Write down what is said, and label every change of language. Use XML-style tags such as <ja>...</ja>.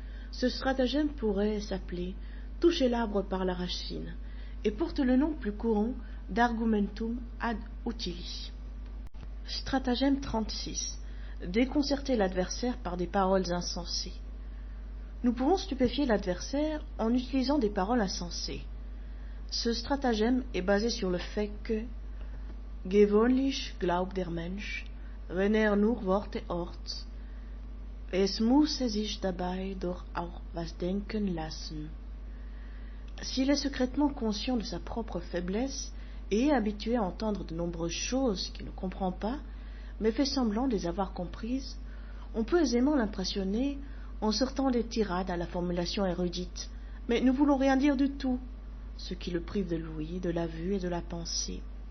<fr>Ce stratagème pourrait s'appeler « toucher l'arbre par la racine » et porte le nom plus courant d'argumentum ad utili. Stratagème 36. Déconcerter l'adversaire par des paroles insensées. Nous pouvons stupéfier l'adversaire en utilisant des paroles insensées. Ce stratagème est basé sur le fait que</fr> <de>gewöhnlich glaubt der Mensch, wenn nur Worte hört, es muss sich dabei doch auch was denken lassen.</de> <fr>S'il est secrètement conscient de sa propre faiblesse et est habitué à entendre de nombreuses choses qu'il ne comprend pas, mais fait semblant de les avoir comprises, on peut aisément l'impressionner en sortant des tirades à la formulation érudite, mais ne voulant rien dire du tout, ce qui le prive de l'ouïe, de la vue et de la pensée.</fr>